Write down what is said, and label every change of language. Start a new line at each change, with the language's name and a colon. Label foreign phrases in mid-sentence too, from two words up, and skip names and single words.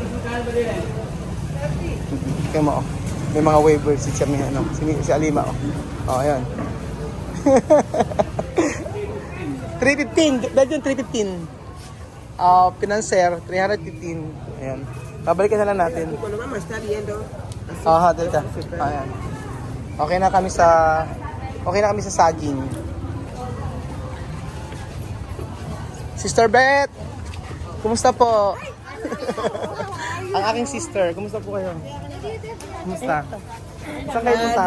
Filipino: Kaya mo, oh. May mga waivers siya, may ano, si Alima, oh. Oh, ayan. 315, dahil yung 315. Pinanser, 315. Ayan. Babalikan na lang natin.
Spanish: Cuando mamá está viendo,
Filipino: Dito. Ayan. Okay na kami sa saging. Sister Beth, kumusta po? Ang aking sister, kumusta po kayo? Kumusta? Saan kayo punta?